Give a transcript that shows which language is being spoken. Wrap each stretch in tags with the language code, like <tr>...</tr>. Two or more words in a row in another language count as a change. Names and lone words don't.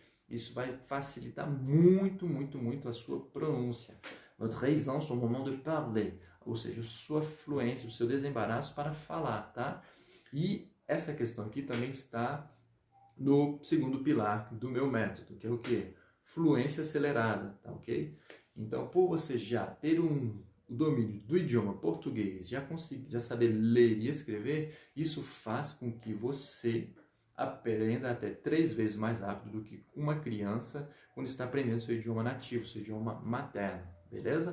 <pt>Isso vai facilitar muito, muito, muito a sua pronúncia.</pt> <fr>Votre aisance au moment de parler,</fr> <pt>ou seja, sua fluência, o seu desembaraço para falar, tá? E essa questão aqui também está no segundo pilar do meu método, que é o quê? Fluência acelerada, tá ok? Então, por você já ter o domínio do idioma português, já saber ler e escrever, isso faz com que você aprenda até 3 vezes mais rápido do que uma criança quando está aprendendo seu idioma nativo, seu idioma materno, beleza?</pt>